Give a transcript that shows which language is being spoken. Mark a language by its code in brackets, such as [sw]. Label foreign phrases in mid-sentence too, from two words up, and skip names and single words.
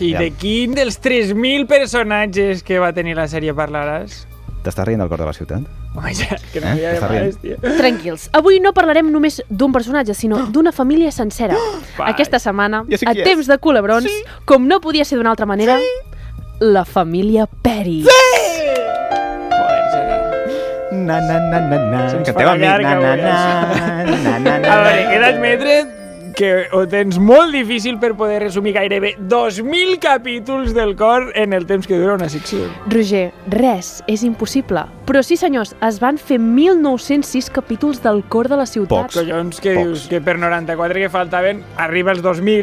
[ca] I de quin dels 3.000 personatges que va tenir la sèrie parlaràs? T'estàs rient del cor de la ciutat? Home, ja, que no hi ha més, tia. Tranquils, avui no parlarem només d'un personatge, sinó d'una família sencera. Aquesta setmana, a temps de culebrons, com no podia ser d'una altra manera, la família Peris. Na, na, na, na, na. Canteu amb mi. Na, na, na, na, na. A veure, he d'admetre que ho tens molt difícil per poder resumir gairebé 2.000 capítols del cor en el temps que dura una secció. Roger, res és impossible. Però sí, senyors, es van fer 1.906 capítols del cor de la ciutat. Pocs. Collons, que dius que per 94 que faltaven arriba als 2.000.